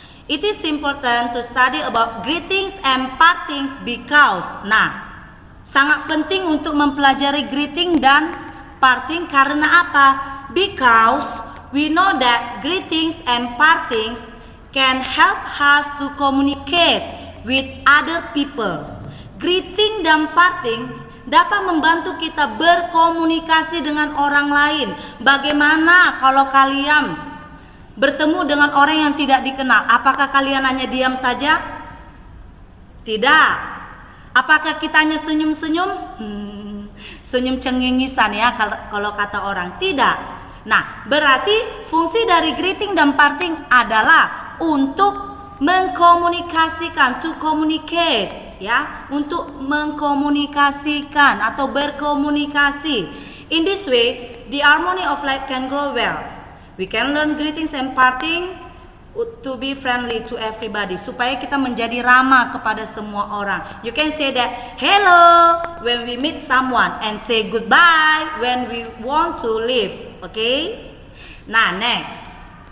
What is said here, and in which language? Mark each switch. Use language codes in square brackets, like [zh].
[en] It is important to study about greetings and partings because, [id] sangat penting untuk mempelajari greeting dan parting karena apa? [en] Because we know that greetings and partings can help us to communicate with other people. [id] Greeting dan parting dapat membantu kita berkomunikasi dengan orang lain. Bagaimana kalau kalian bertemu dengan orang yang tidak dikenal? Apakah kalian hanya diam saja? Tidak. Apakah kitanya senyum-senyum? Senyum cengengisan ya kalau kata orang. Tidak. Nah, berarti fungsi dari greeting dan parting adalah untuk mengkomunikasikan, [en] to communicate, [id] ya, untuk mengkomunikasikan atau berkomunikasi. [en] In this way, the harmony of life can grow well. We can learn greetings and parting to be friendly to everybody, [id] supaya kita menjadi ramah kepada semua orang. [en] You can say that hello when we meet someone and say goodbye when we want to leave. Okay? Nah, next.